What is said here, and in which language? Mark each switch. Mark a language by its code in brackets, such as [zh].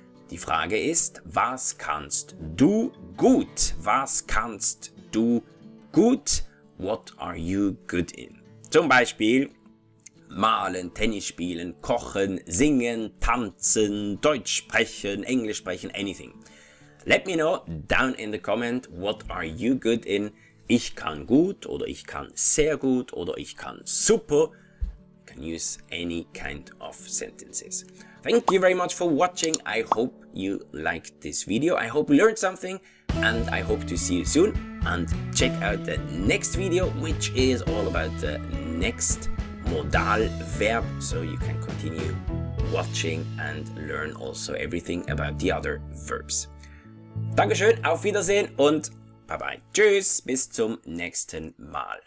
[de] Die Frage ist, was kannst du gut? Was kannst du gut? [en] What are you good in? [de] Zum Beispiel malen, Tennis spielen, kochen, singen, tanzen, Deutsch sprechen, Englisch sprechen, anything. [en] Let me know down in the comment, what are you good in? [de] Ich kann gut oder ich kann sehr gut oder ich kann super. [en] You can use any kind of sentences. Thank you very much for watching. I hope you liked this video. I hope you learned something and I hope to see you soon. And check out the next video, which is all about the next modal verb. So you can continue watching and learn also everything about the other verbs. [de] Dankeschön, auf Wiedersehen und bye bye. Tschüss, bis zum nächsten Mal.